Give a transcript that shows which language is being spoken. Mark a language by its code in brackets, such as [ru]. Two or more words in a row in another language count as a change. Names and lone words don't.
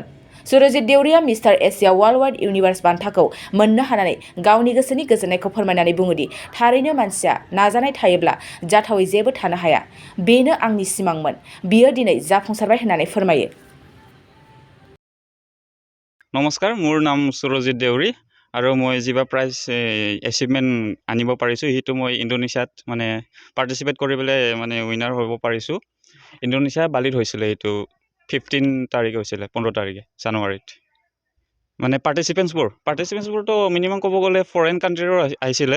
[brx] सुरजित देउरिया मिस्टार एशिया वर्ल्ड वाइड इउनिभार्स बान्थाखौ मोननो हानानै गावनि गोसोनि गोजोननायखौ फोरमायनानै बुङोदि थारैनो मानसिया नाजानाय थायोब्ला जाथावै जेबो थानो हाया। बेनो आंनि सिमांमोन, बियो दिनै जाफुंसारबाय होननानै फोरमायो। [as] নমস্কাৰ, মোৰ নাম সুৰজিত দেউৰি আৰু মই যিবা [en] prize achievement [as] আনিব পাৰিছোঁ সেইটো মই ইণ্ডোনেছিয়াত মানে পাৰ্টিচিপেট কৰি পেলাই মানে উইনাৰ হ'ব পাৰিছোঁ। ইণ্ডোনেছিয়া বালিত হৈছিলে, এইটো 15 তাৰিখ হৈছিলে, 15 তাৰিখে জানুৱাৰীত। মানে পাৰ্টিচিপেণ্টছবোৰতো মিনিমাম ক'ব গ'লে ফৰেইন কাণ্ট্ৰিৰো আহিছিলে।